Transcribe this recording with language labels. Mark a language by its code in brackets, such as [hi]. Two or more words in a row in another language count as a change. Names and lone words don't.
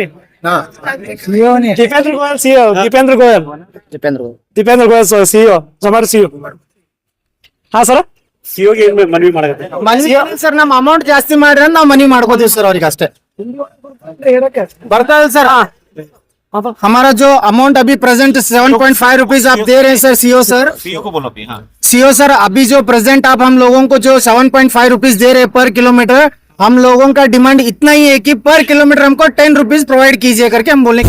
[kn] ದೀಪೇಂದ್ರ ಗೋಯಲ್ ಸಿಇಒ. ದೀಪೇಂದ್ರ ಗೋಯಲ್ ಸಿಇಒ, ಜೊಮ್ಯಾಟೊ ಸಿಇಒ. ಹಾ ಸರ್, ಸಿಒಗೆ ಮನವಿ ಮಾಡಕತ್ತೆ. ಸರ್ ನಮ್ಮ ಅಮೌಂಟ್ ಜಾಸ್ತಿ ಮಾಡ್ರಿ ಅಂತ ನಾವು ಮನಿ ಮಾಡ್ಕೋತೀವಿ ಸರ್ ಅವ್ರಿಗೆ ಅಷ್ಟೇ. ಬರ್ತಾ ಇದೆ ಸರ್. [hi] हमारा जो अमाउंट अभी प्रेजेंट 7.5 रुपीज आप दे रहे हैं सर सीओ सर. सीओ को बोलो. हाँ, सीओ सर, अभी जो प्रेजेंट आप हम लोगों को जो 7.5 रुपीज दे रहे हैं [en] per kilometre, [hi] हम लोगों का डिमांड इतना ही है कि [en] per kilometre [hi] हमको 10 रुपीज प्रोवाइड कीजिए करके हम बोलेंगे.